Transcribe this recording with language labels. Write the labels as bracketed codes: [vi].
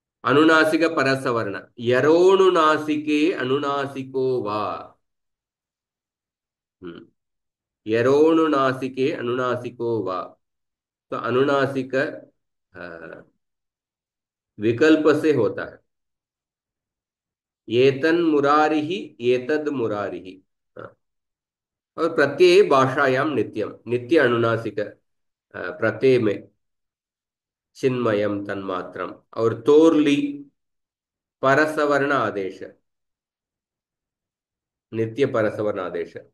[sa] अनुनासिक परसवर्ण, यरोनुनासिके अनुनासिको वा। हम्म, यरोनुनासिके अनुनासिको वा। [hi] तो अनुनासिक विकल्प से होता है। [sa] एतन मुरारिः एतद मुरारिः। हाँ, और प्रत्यय भाषायाम नित्यम, नित्य अनुनासिक प्रत्यय में चिन्मयम तन्मात्रम। [hi] और तोर्ली परसवर्ण आदेश, नित्य परसवर्ण आदेश।